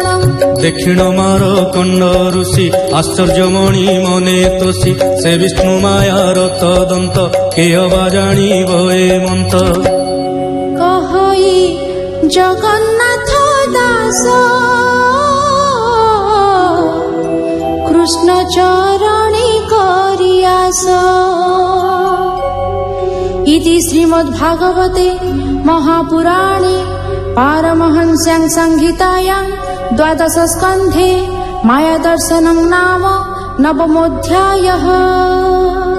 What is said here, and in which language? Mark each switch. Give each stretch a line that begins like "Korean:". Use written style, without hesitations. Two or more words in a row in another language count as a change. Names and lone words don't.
Odia: ଦକ୍ଷିଣ ମାର କଣ୍ଡ ଋଷି ଆଶ୍ଚର୍ଯ୍ୟମଣି ମନେ ତୋଷି ସେ ବିଷ୍ଣୁ ମାୟାର ତଦନ୍ତ କେ ଅବା ଜାଣିବ ଏ ମନ୍ତ କହଇ ଜଗନ୍ନାଥ ଦାସ କୃଷ୍ଣ ଚରଣୀ କରିଆସ
Sanskrit: इति श्रीमद्भागवते महापुराणे पारमहंस्यां संहितायां 12 स्कन्धे मायादर्शनं नाम 9मोऽध्यायः।